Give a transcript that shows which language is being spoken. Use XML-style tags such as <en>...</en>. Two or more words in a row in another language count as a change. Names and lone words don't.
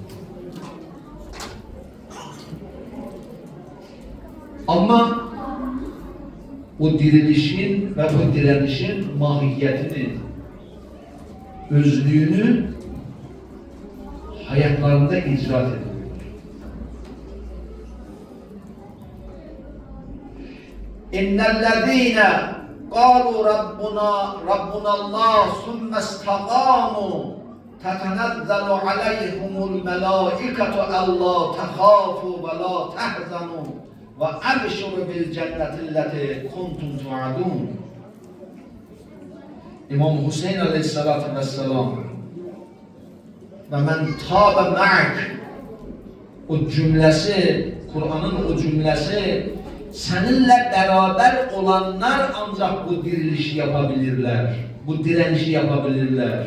<tr>Ama o dirilişin ve bu direnişin mahiyetini, özlüğünü hayatlarında icra ediyor.</tr> <ar>İnnellezîne قالوا ربنا الله ثم استقاموا تتنزل عليهم الملائكة ألا تخافوا ولا تحزنوا وأبشروا بالجنة التي كنتم توعدون.</ar> <tr>İmam Hüseyin</tr> <ar>عليه الصلاة والسلام ومن تاب معك,</ar> <tr>o cümlesi, Kur'an'ın o cümlesi, seninle beraber olanlar ancak bu dirilişi yapabilirler, bu direnişi yapabilirler.</tr>